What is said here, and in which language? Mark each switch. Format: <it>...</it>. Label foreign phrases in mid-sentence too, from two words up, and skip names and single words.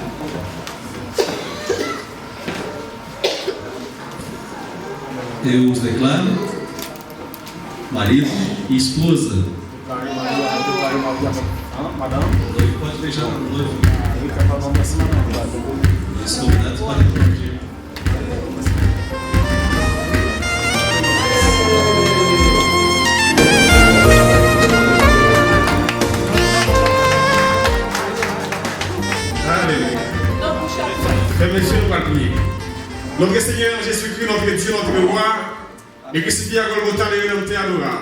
<pt>Eu os declaro marido e esposa.</pt> <fr>Déclaré marié avec madame.</fr> <pt>O noivo pode beijar o noivo.</pt> <fr>Il est capable d'embrasser madame.</fr> <pt>E os convidados podem aplaudir.</pt> <fr>Alléluia. Frères et messieurs, nous allons prier. Notre Seigneur Jésus-Christ, notre Dieu, notre roi, et crucifié à Golgotha, les rédempteurs adorables.</fr>